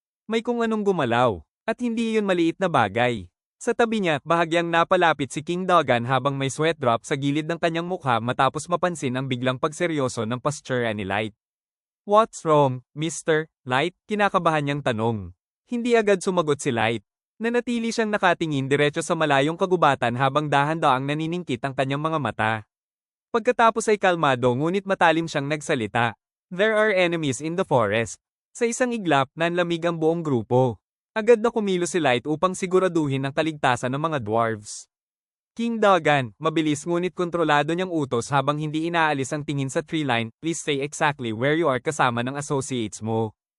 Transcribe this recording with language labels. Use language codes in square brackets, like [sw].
[tl] May kung anong gumalaw, at hindi iyon maliit na bagay. Sa tabi niya, bahagyang napalapit si King Dogan habang may sweat drop sa gilid ng kanyang mukha matapos mapansin ang biglang pagseryoso ng posture ni Light. [en] What's wrong, Mr. Light? [tl] Kinakabahan niyang tanong. Hindi agad sumagot si Light. Nanatili siyang nakatingin diretso sa malayong kagubatan habang dahan-daang naniningkit ang kanyang mga mata. Pagkatapos ay kalmado ngunit matalim siyang nagsalita. [en] There are enemies in the forest. [tl] Sa isang iglap, nanlamig ang buong grupo. Agad na kumilos si Light upang siguraduhin ang kaligtasan ng mga dwarves. King Dagan, mabilis ngunit kontrolado niyang utos habang hindi inaalis ang tingin sa tree line, [en] please stay exactly where you are [tl] kasama ng associates mo.